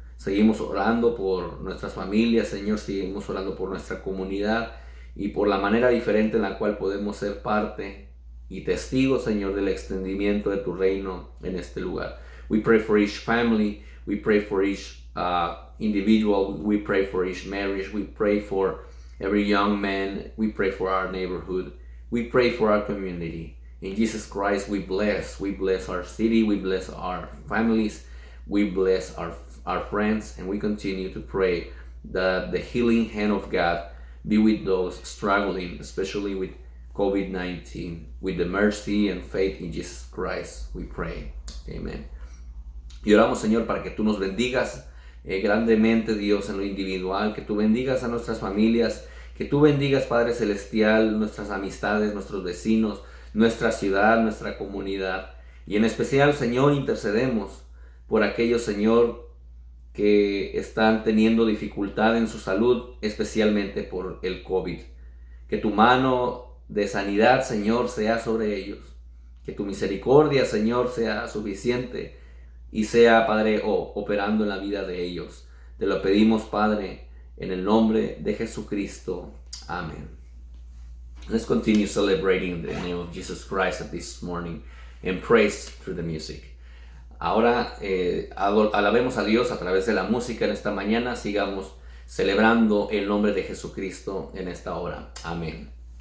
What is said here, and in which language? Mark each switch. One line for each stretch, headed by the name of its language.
Spanish: Seguimos orando por nuestras familias, Señor, seguimos orando por nuestra comunidad y por la manera diferente en la cual podemos ser parte y testigos, Señor, del extendimiento de tu reino en este lugar.
English: We pray for each family, we pray for each individual, we pray for each marriage, we pray for every young man, we pray for our neighborhood, we pray for our community. In Jesus Christ, we bless our city, we bless our families, we bless our friends, and we continue to pray that the healing hand of God be with those struggling, especially with COVID-19. With the mercy and faith in Jesus Christ, we pray. Amen.
Spanish: Y oramos, Señor, para que tú nos bendigas grandemente, Dios, en lo individual, que tú bendigas a nuestras familias, que tú bendigas, Padre Celestial, nuestras amistades, nuestros vecinos, nuestra ciudad, nuestra comunidad. Y en especial, Señor, intercedemos por aquellos, Señor, que están teniendo dificultad en su salud, especialmente por el COVID. Que tu mano de sanidad, Señor, sea sobre ellos. Que tu misericordia, Señor, sea suficiente y sea, Padre, operando en la vida de ellos. Te lo pedimos, Padre, en el nombre de Jesucristo. Amén.
English: Let's continue celebrating the name of Jesus Christ this morning and praise through the music.
Spanish: Ahora alabemos a Dios a través de la música en esta mañana. Sigamos celebrando el nombre de Jesucristo en esta hora. Amén.